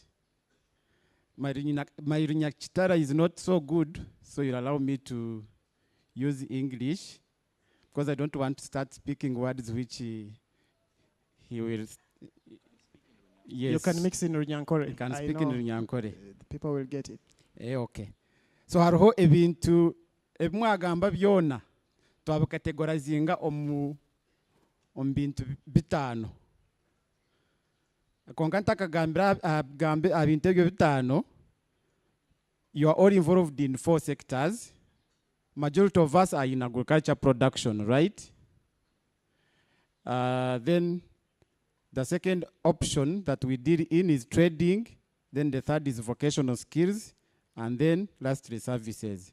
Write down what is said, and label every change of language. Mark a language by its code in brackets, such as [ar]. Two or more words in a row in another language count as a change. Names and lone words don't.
[en] My Chitara is not so good, so you'll allow me to use English, because I don't want to start speaking words which he will... Yes. You can mix in Runyankore. You can speak in Runyankore. People will get it. Okay. [nyn] So hariho ebintu ebimwagamba byona twabikategorizinga omu bintu bitano. Konka ntakagambira abintu ebyo bitano, [en] you are all involved in 4 sectors. Majority of us are in agriculture production, right? Then the second option that we deal in is trading. Then the third is vocational skills. And then lastly, services.